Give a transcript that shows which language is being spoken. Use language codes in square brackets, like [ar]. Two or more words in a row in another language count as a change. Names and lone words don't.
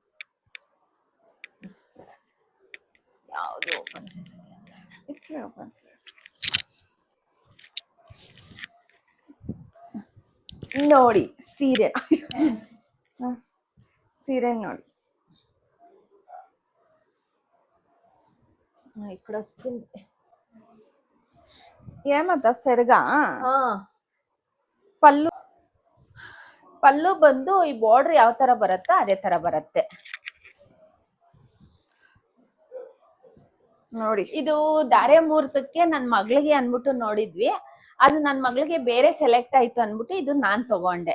[kn] ಯಾವುದು ನೋಡಿ ಸೀರೆ ನೋಡಿ. [te] ఇక్కడ వస్తుంది ఏమత్త సెడగా. [kn] ಪಲ್ಲು ಬಂದು ಈ ಬಾರ್ಡರ್ ಯಾವ ತರ ಬರುತ್ತಾ ಅದೇ ತರ ಬರುತ್ತೆ ನೋಡಿ. ಇದು ಧಾರೆ ಮುಹೂರ್ತಕ್ಕೆ ನನ್ ಮಗಳಿಗೆ ಅನ್ಬಿಟ್ಟು ನೋಡಿದ್ವಿ. ಅದು ನನ್ ಮಗಳಿಗೆ ಬೇರೆ ಸೆಲೆಕ್ಟ್ ಆಯ್ತು ಅನ್ಬಿಟ್ಟು ಇದು ನಾನ್ ತಗೊಂಡೆ.